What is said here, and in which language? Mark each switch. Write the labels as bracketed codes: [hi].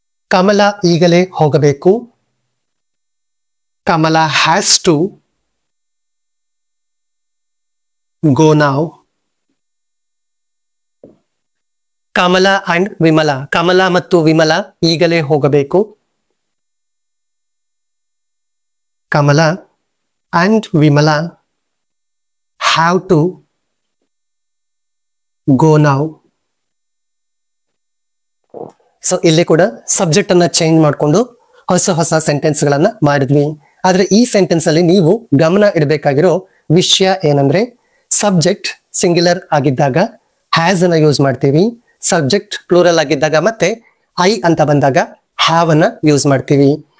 [kn] ಕಮಲ ಈಗಲೇ ಹೋಗಬೇಕು. [en] Kamala has to go now. [kn] Kamala and ವಿಮಲ, ಕಮಲ ಮತ್ತು ವಿಮಲ ಈಗಲೇ ಹೋಗಬೇಕು. [en] Kamala and Vimala have to go now. [kn] So ಇಲ್ಲಿ ಕೂಡ ಸಬ್ಜೆಕ್ಟ್ ಅನ್ನ ಚೇಂಜ್ ಮಾಡಿಕೊಂಡು ಹೊಸ ಹೊಸ ಸೆಂಟೆನ್ಸ್ ಗಳನ್ನ ಮಾಡಿದ್ವಿ. ಆದ್ರೆ ಈ ಸೆಂಟೆನ್ಸ್ ಅಲ್ಲಿ ನೀವು ಗಮನ ಇಡಬೇಕಾಗಿರೋ ವಿಷಯ ಏನಂದ್ರೆ, ಸಬ್ಜೆಕ್ಟ್ ಸಿಂಗ್ಯುಲರ್ ಆಗಿದ್ದಾಗ ಹ್ಯಾಸ್ ಅನ್ನ ಯೂಸ್ ಮಾಡ್ತೀವಿ. ಸಬ್ಜೆಕ್ಟ್ ಪ್ಲೂರಲ್ ಆಗಿದ್ದಾಗ ಮತ್ತೆ ಐ ಅಂತ ಬಂದಾಗ ಹ್ಯಾವ್ ಅನ್ನ ಯೂಸ್ ಮಾಡ್ತೀವಿ.